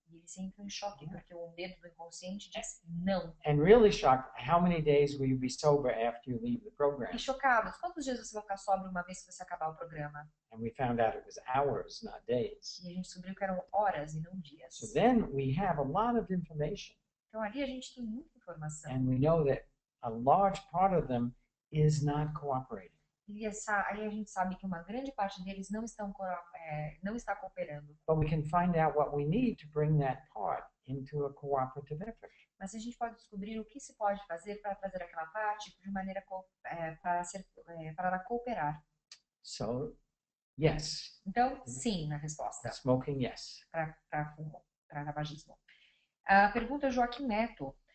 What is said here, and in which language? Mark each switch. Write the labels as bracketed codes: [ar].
[pt] E eles entram em choque, porque o dedo do inconsciente diz não. [en] And really shocked, how many days will you be sober after you leave the program? [pt] E chocados, quantos dias você vai ficar sóbrio uma vez que você acabar o programa? [en] And we found out it was hours, not days. [pt] E a gente descobriu que eram horas e não dias. [en] So then we have a lot of information, [pt] Então ali a gente tem muita informação. [en] and we know that a large part of them is not cooperating. [pt] E aí a gente sabe que uma grande parte deles não está cooperando. [en] But we can find out what we need to bring that part into a cooperative effort. [pt] Mas a gente pode descobrir o que se pode fazer para trazer aquela parte de maneira para ela cooperar. [en] So, yes. [pt] Então, sim, na resposta [en] Smoking, yes. [pt] para tabagismo. A pergunta Joaquim Neto.